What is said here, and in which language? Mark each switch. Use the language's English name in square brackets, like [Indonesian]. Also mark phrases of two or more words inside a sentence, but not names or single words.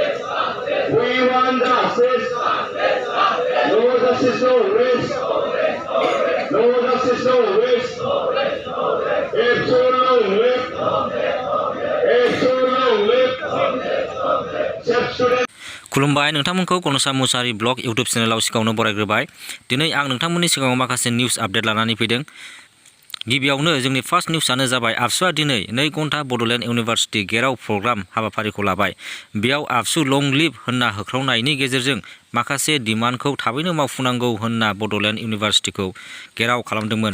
[English] We want justice. No justice, no rest. No justice, no rest. ABSU long live. ABSU long live. Substudent. [Bodo] खुलुमबाय नोंथांमोनखौ गणसा मुसाहारि ब्लग इउट्युब चेनेलाव सिगाङावनो बरायग्रोबाय। दिनै आं नोंथांमोननि सिगाङाव माखासे [English] news update [Bodo] लानानै फैदों। गिबियावनो जोंनि फार्स्ट निउसआनो जाबाय आबसुआ दिनै 2 घन्टा बड'लेण्ड इउनिभार्सिटि गेराव प्रग्राम हाबाफारिखौ लाबाय। बेयाव [English] ABSU long live [Bodo] होनना होख्रावनायनि गेजेरजों माखासे डिमान्डखौ थाबैनो मावफुंनांगौ होनना बड'लेण्ड इउनिभार्सिटिखौ गेराव खालामदोंमोन।